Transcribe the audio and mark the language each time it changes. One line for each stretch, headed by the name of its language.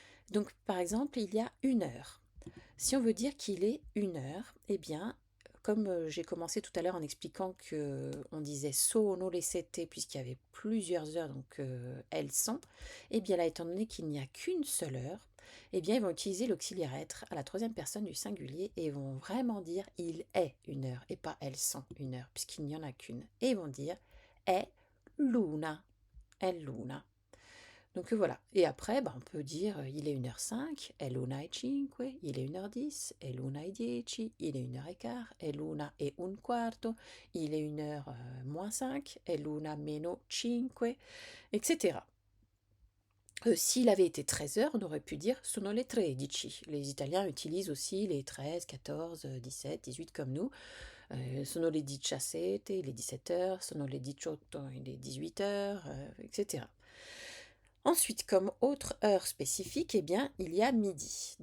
French: Donc, par exemple, il y a 1 heure. Si on veut dire qu'il est 1 heure, eh bien, comme j'ai commencé tout à l'heure en expliquant que on disait
Italian: sono le sette
French: puisqu'il y avait plusieurs heures, donc elles sont, eh bien là, étant donné qu'il n'y a qu'une seule heure, eh bien, ils vont utiliser l'auxiliaire être à la troisième personne du singulier et vont vraiment dire il est 1 heure et pas elles sont 1 heure puisqu'il n'y en a qu'une. Et ils vont dire
Italian: è luna, è luna.
French: Donc voilà. Et après, bah, on peut dire il est 1h05,
Italian: è l'una e cinque,
French: il est 1h10,
Italian: è l'una e dieci,
French: il est 1h15,
Italian: è l'una e un quarto,
French: il est 1h moins 5,
Italian: è l'una meno 5,
French: etc. S'il avait été 13 heures, on aurait pu dire
Italian: sono le 13.
French: Les Italiens utilisent aussi les 13, 14, 17, 18 comme nous.
Italian: Sono le 17,
French: il est 17 heures,
Italian: sono le 18,
French: il est 18 heures, etc. Ensuite, comme autre heure spécifique, eh bien, il y a midi.